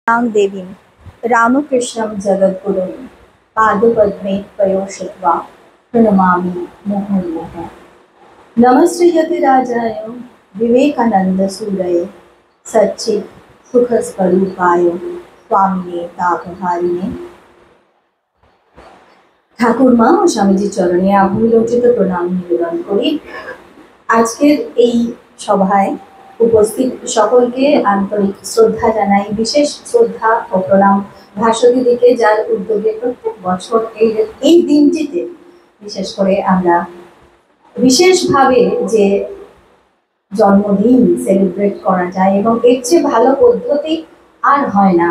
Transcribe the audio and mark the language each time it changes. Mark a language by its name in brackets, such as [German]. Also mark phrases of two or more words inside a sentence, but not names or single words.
[Sanskrit] देवीं रामकृष्णं जगद्गुरुं पादपद्मे पयोषित्वा प्रणमामि मुहुर्मुहुः। नमस्ते यतिराजाय विवेकानंदसूरये सच्चित् सुखस्वरूपाय स्वामिने तापहारिणे। [Bangla] ঠাকুরমা ও স্বামীজি চরণে আভূমিলোচিত প্রণাম নিবেদন করি। আজকের এই সভায় উপস্থিত সকলকে আন্তরিক শ্রদ্ধা জানাই, বিশেষ শ্রদ্ধা ও প্রণাম ভাস্বতীদিকে, যার উদ্যোগে প্রত্যেক বছর এই দিনটিতে বিশেষ করে আমরা বিশেষভাবে যে জন্মদিন সেলিব্রেট করা যায় এবং এর চেয়ে ভালো পদ্ধতি আর হয় না।